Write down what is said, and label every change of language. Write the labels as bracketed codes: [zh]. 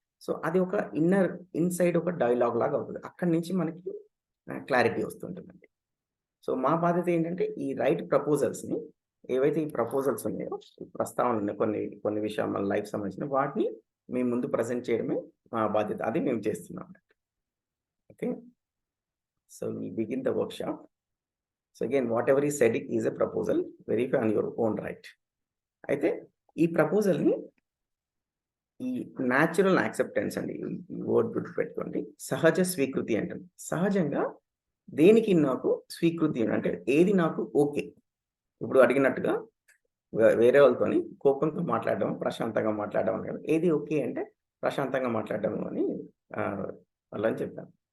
[te] So అది ఒక inside ఒక డైలాగ్ లాగా అవుతుంది. అక్కడి నుంచి మనకి క్లారిటీ వస్తుంటుందండి. సో మా బాధ్యత ఏంటంటే ఈ రైట్ ప్రపోజల్స్ని, ఏవైతే ఈ ప్రపోజల్స్ ఉన్నాయో, ప్రస్తావన ఉన్నాయి, కొన్ని విషయాలు మన లైఫ్ సంబంధించిన వాటిని మేము ముందు ప్రజెంట్ చేయడమే మా బాధ్యత. అది మేము చేస్తున్నాం. [en] Okay, so we begin the workshop. So again, whatever is said is a proposal. Verify on your own right. [te] అయితే ఈ ప్రపోజల్ని ఈ న్యాచురల్ యాక్సెప్టెన్స్ అండి, ఈ వర్డ్ గుర్తుపెట్టుకోండి. సహజ స్వీకృతి అంటారు. సహజంగా దేనికి నాకు స్వీకృతి అంటే ఏది నాకు ఓకే. ఇప్పుడు అడిగినట్టుగా వేరే వాళ్ళతోని కోపంతో మాట్లాడడం, ప్రశాంతంగా మాట్లాడడం అని కదా, ఏది ఓకే అంటే ప్రశాంతంగా మాట్లాడడం అని వాళ్ళని చెప్పాను.